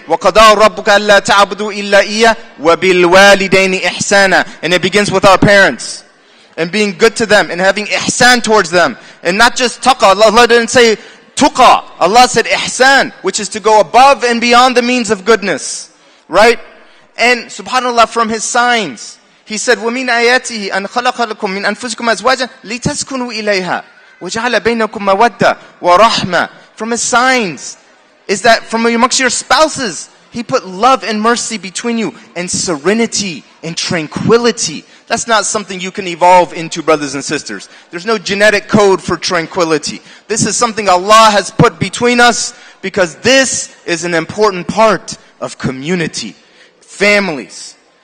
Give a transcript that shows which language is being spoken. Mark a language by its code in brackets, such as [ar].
[ar] وَقَضَى رَبُّكَ أَلَّا تَعْبُدُوا إِلَّا إِيَّهُ وَبِالْوَالِدَيْنِ إِحْسَانًا. [en] And it begins with our parents. And being good to them. And having ihsan towards them. And not just taqwa. Allah didn't say tuqa. Allah said ihsan, which is to go above and beyond the means of goodness. Right? And subhanAllah, from His signs, He said, [ar] وَمِنْ آيَاتِهِ أَنْ خَلَقَ لَكُم مِّنْ أَنفُسِكُمْ أَزْوَاجًا لِتَسْكُنُوا إِلَيْهَا وَجَعَلَ بَيْنَكُم مَّوَدَّةً وَرَحْمَةً. [en] From His signs is that from amongst your spouses, He put love and mercy between you, and serenity and tranquility. That's not something you can evolve into, brothers and sisters. There's no genetic code for tranquility. This is something Allah has put between us, because this is an important part of community. Families.